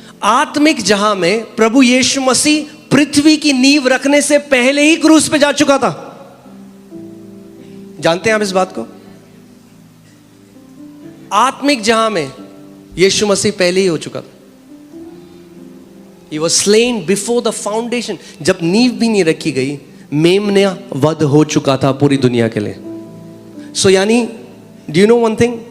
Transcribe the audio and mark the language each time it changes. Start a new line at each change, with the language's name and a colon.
Hindi: आत्मिक जहां में प्रभु यीशु मसीह पृथ्वी की नींव रखने से पहले ही क्रूस पे जा चुका था। जानते हैं आप इस बात को? आत्मिक जहां में यीशु मसीह पहले ही हो चुका था।
English: He was slain before the foundation.
Hindi: जब नींव भी नहीं रखी गई, मेमना वध हो चुका था पूरी दुनिया के लिए। सो यानी,
English: do you know one thing?